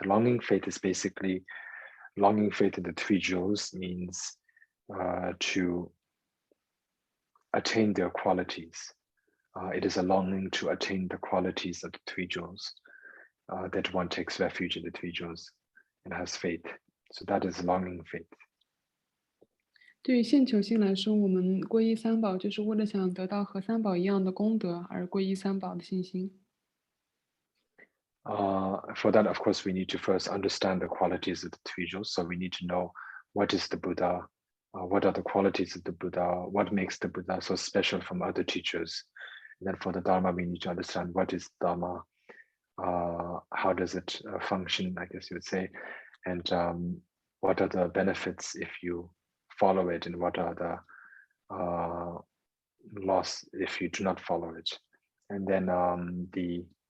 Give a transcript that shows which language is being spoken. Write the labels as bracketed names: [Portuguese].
[English] Longing faith is basically longing faith in the three jewels means to attain their qualities. It is a longing to attain the qualities of the three jewels, that one takes refuge in the three jewels and has faith. So that is longing faith. [Chinese] 对于现求心来说，我们皈依三宝，就是为了想得到和三宝一样的功德而皈依三宝的信心。 [English] For that, of course, we need to first understand the qualities of the three jewels. So we need to know what is the Buddha, what are the qualities of the Buddha, what makes the Buddha so special from other teachers. And then for the Dharma, we need to understand what is Dharma, how does it function, I guess you would say, and what are the benefits if you follow it, and what are the loss if you do not follow it. And then the